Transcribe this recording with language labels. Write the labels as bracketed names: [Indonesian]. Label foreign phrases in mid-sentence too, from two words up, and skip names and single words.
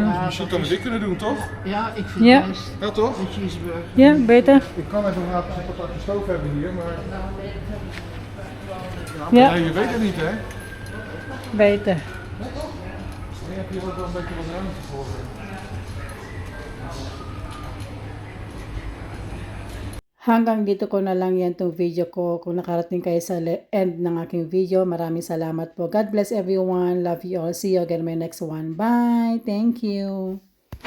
[Dutch] Dus misschien dat we dit kunnen doen, toch? Ja, ik vind Ja. het best. Ja, toch? Een cheeseburger. Ja, beter. Ik kan even een aparte stoof hebben hier, maar... Ja. Nee, je weet het niet, hè? Beter. Dan heb je ook wel een beetje wat ruimte voor. [Filipino] Hanggang dito ko na lang yan tong video ko. Kung nakarating kayo sa end ng aking video, maraming salamat po. [English] God bless everyone. Love you all. See you again in my next one. Bye. Thank you.